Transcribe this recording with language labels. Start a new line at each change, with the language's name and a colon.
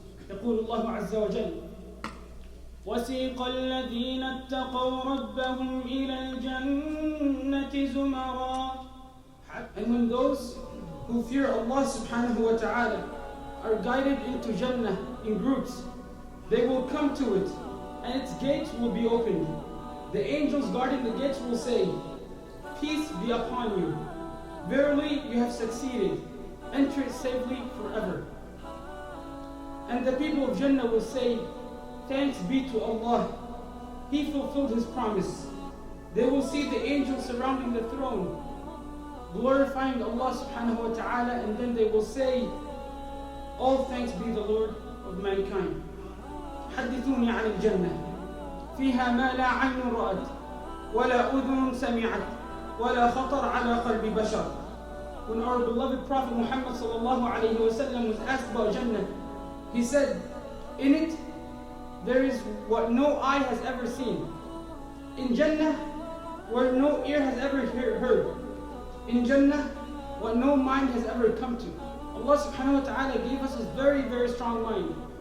Arabic: يقول الله عز وجل: وسيق الذين اتقوا ربهم إلى الجنة زمرا.
English: And when those who fear Allah subhanahu wa ta'ala are guided into Jannah in groups, they will come to it and its gates will be opened. The angels guarding the gates will say, "Peace be upon you. Verily you have succeeded. Enter it safely forever." And the people of Jannah will say, "Thanks be to Allah. He fulfilled His promise." They will see the angels surrounding the throne, glorifying Allah subhanahu wa ta'ala, and then they will say, "All thanks be the Lord of mankind."
Arabic: حدثوني عن الجنة فيها ما لا عين رأت ولا أذن سمعت ولا خطر على قلب بشر.
English: When our beloved Prophet Muhammad sallallahu alayhi wa sallam was asked about Jannah, he said, "In it there is what no eye has ever seen. In Jannah, where no ear has ever heard. In Jannah, what no mind has ever come to." Allah subhanahu wa ta'ala gave us a very, very strong mind.